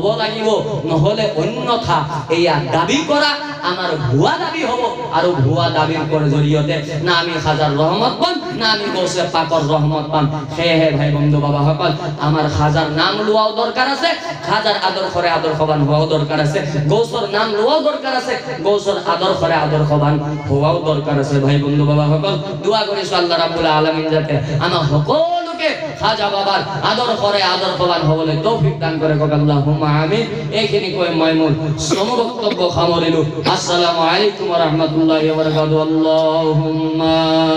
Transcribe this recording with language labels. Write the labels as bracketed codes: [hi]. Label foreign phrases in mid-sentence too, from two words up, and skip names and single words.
[as] লাগিব নহ'লে অন্যথা এয়া দাবী কৰা আমাৰ ভুৱা দাবী হ'ব আৰু ভুৱা দাবীৰ জৰিয়তে না আমি হাজাৰ ৰহমত পাম না আমি গৌসে পাকৰ ৰহমত পাম সেয়েহে ভাই বন্ধু বাবাসকল আমাৰ হাজাৰ নাম লোৱাও দৰকাৰ আছে হাজাৰ আদৰ্শৰে আদৰ্শৱান হোৱাও দৰকাৰ আছে গৌসৰ নাম লোৱাও দৰকাৰ আছে গৌসৰ আদৰ্শৰে আদৰ্শৱান হোৱাও দৰকাৰ আছে ভাই বন্ধু বাবাসকল দোয়া কৰিছো [ar] الله رب العالمين [as] যাতে আমাৰ সকলোকে খাজা বাবার আদৰ্শৰে আদৰ্শৱান হ'বলৈ তৌফিক দান কৰে কক [ar] اللهم آمين [as] এইখিনি কৈ মই মোৰ সমবক্তব্য সামৰিলো [ar] السلام عليكم ورحمة الله وبركاته اللهم